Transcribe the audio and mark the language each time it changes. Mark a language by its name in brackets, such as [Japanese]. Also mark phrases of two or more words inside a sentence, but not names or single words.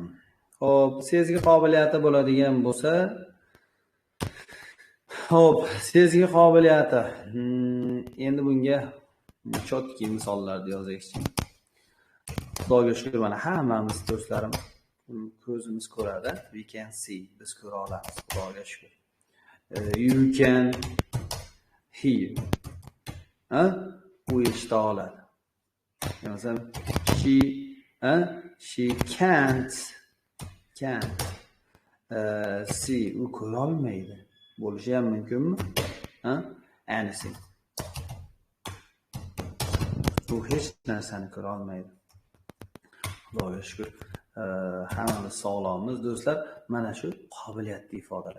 [Uzbek] Xo'p, sezgi qobiliyati bo'ladigan bo'lsa, sezgi qobiliyati. Endi bunga chotki misollarni yozaylik. Xudoga shukr, mana hammamiz do'stlarim ko'zimiz ko'radi. [English] We can see. [Uzbek] Biz ko'ra olamiz. Xudoga shukr. [English] You can hear. [Uzbek] U eshita oladi. Masalan, [English] she can't see. [Uzbek] U ko'ra olmaydi. Bo'lishi ham mumkinmi? Anything. U hech narsani ko'ra olmaydi. Xudoga shukr. Hammamiz sog'lommiz do'stlar. Mana shu qobiliyatli ifodalar.